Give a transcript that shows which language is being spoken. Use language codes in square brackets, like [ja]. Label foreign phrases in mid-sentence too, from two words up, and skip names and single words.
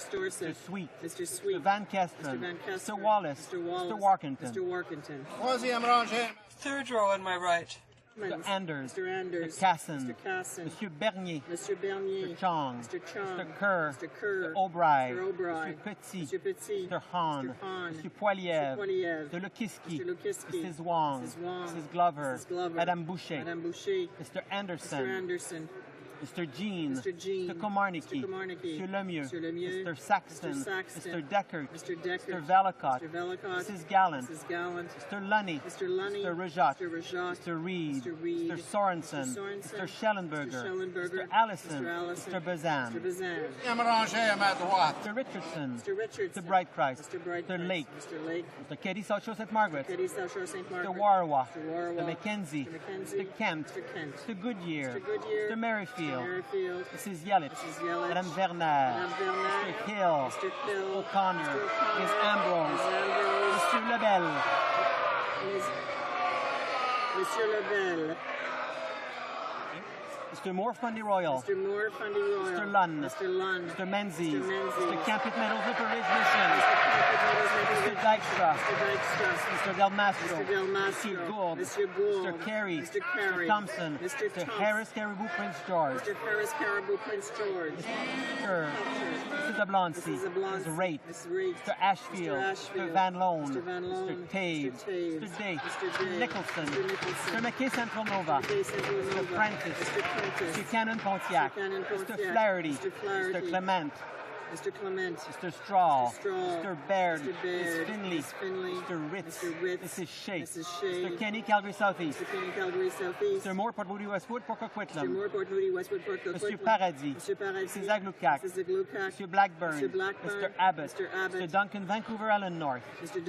[en] Mr. Sweet. Mr. Van Kesteren. Mr. Wallace. Mr. Warkington. Third row on my right. Mr. Anders, Mr. Anders, Mr. Casson, Mr. Casson, Monsieur Bernier, Mr. Bernier, Mr. Chong, Mr. Chong, Mr. Kerr, Mr. Kerr, Mr. Aubraey, Mr. Aubraey, Mr. Petit, Mr. Petit, Mr. Hahn, Mr. Hahn, Mr. Poiliev, Mr. Poiliev, Mr. Lukiski, Mr. Lukiski, Mrs. Wong, Mrs. Wong, Mrs. Glover, Mrs. Glover, Madame Boucher, Madame Boucher, Mr. Anderson, Mr. Anderson, Mr. Jean, Mr. Jean, Mr. Komarnicki, Mr. Komarnicki, Mr. Lemieux, Mr. Lemieux, Mr. Saxton, Mr. Saxton, Mr. Deckert, Mr. Deckert, Mr. Velicott, Mr. Velicott, Mrs. Gallant, Mrs. Gallant, Mr. Lunny, Mr. Lunny, Mr. Rajat, Mr. Rajat, Mr. Reed, Mr. Reed, Mr. Sorensen, Mr. Sorensen, Mr. Schellenberger, Mr. Schellenberger, Mr. Allison, Mr. Allison, Mr. Bazan, Mr. Bazan, Mr. Richardson, Mr. Richardson, Mr. Brightprice, Mr. Brightprice, Mr. Lake, Mr. Lake, Mr. Katie South Shore St. Margaret, Katie South Shore St. Margaret, Mr. Warwa, Mr. Warwa, Mr. McKenzie, Mr. McKenzie, Mr. Kent, Mr. Kent, Mr. Goodyear, Mr. Goodyear, Mr. Merrifield, Mr. Merrifield, Mrs. Yelich, Mrs. Yelich, Madame Werner, Madame Werner, Mr. Hill, Mr. Hill, O'Connor, Mr. O'Connor, Ms. Ambrose, Ms. Ambrose, Mr. Lebel, Monsieur Lebel, Mr. Moore Fundy Royal, Mr. Moore Fundy Royal, Mr. Lunn, Mr. Lunn, Mr. Menzies, Mr. Menzies, Mr. Campit Meadows Upper Ridge Mission, Mr. Dykstra, Mr. Dykstra, Mr. Del Mastro, Mr. Del Mastro, Mr. Gould, Mr. Gould, Mr. Carey, Mr. Carey, Mr. Thompson, Mr. Mr. Thompson, Harris Caribou Prince George, Mr. Harris Caribou Prince George, Mr. Zablonski, Mrs. Zablonski, Mr. Rate, Ms. Rate, Mr. Ashfield, Mr. Ashfield, Mr. Van Loan, Mr. Van Loan, Mr. Taves, Mr. Taves, Mr. Day, Mr. Mr. Day, Nicholson, Mr. Nicholson, Mr. McKay Central Nova, McKay Central Mr. Nova, Prentice, Mr. Prentice, Mr. Cannon Pontiac, Mr. Cannon Mr. Pontiac, Flaherty, Mr. Flaherty, Mr. Clement, Mr. Clement, Mr. Straw, Mr. Straw, Mr. Baird, Mr. Baird, Ms. Finley, Ms. Finley, Mr. Ritz, Mr. Ritz, Mrs. Shea, Mrs. Shea, Mr. Kenny Calgary Southeast, Mr. Kenny Calgary Southeast, Mr. Moore Port Moody Westwood Port Mr. Coquitlam, Moore Port Moody Westwood Port Coquitlam, Mr. Paradis, Mr. Paradis, Mrs. Aglucac, Mrs. Aglucac, Mr. Blackburn, Mr. Blackburn, Mr. Abbott, Mr. Abbott, Mr. Duncan Vancouver Island North, Mr.